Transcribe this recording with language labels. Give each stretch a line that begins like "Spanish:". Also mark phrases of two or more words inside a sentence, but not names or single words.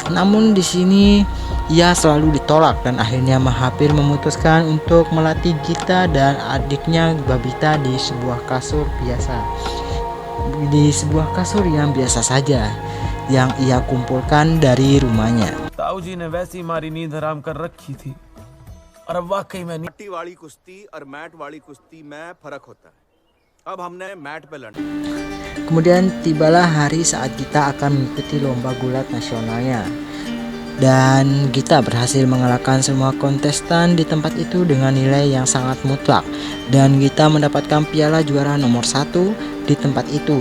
Indonesian: Namun di sini ia selalu ditolak dan akhirnya Mahathir memutuskan untuk melatih Gita dan adiknya Babita di sebuah kasur yang biasa saja yang ia kumpulkan dari rumahnya.
Hindi: ताऊ जी ने वैसी मारी नींद हराम कर रखी थी और अब वाकई में मट्टी वाली कुश्ती और मैट वाली कुश्ती में फर्क होता है. अब हमने मैट पे लड़ना.
Indonesian: Kemudian tibalah hari saat Gita akan mengikuti lomba gulat nasionalnya. Dan Gita berhasil mengalahkan semua kontestan di tempat itu dengan nilai yang sangat mutlak. Dan Gita mendapatkan piala juara nomor 1 di tempat itu.